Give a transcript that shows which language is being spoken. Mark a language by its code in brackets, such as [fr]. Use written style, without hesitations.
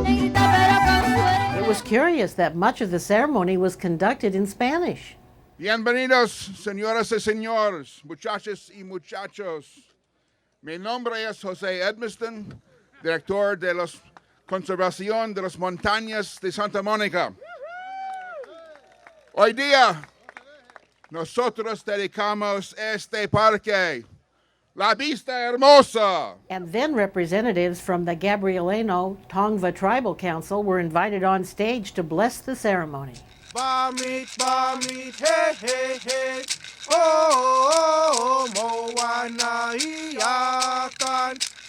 [en] It was curious that much of the ceremony was conducted in Spanish. [es] Bienvenidos, señoras y señores, muchachas y muchachos. Mi nombre es José Edmiston, director de la Conservación de las Montañas de Santa Mónica. Hoy día, nosotros dedicamos este parque, La Vista Hermosa. [en] And then representatives from the Gabrieleno-Tongva Tribal Council were invited on stage to bless the ceremony. Bamit, hey, hey, hey. Oh, moana iyakan.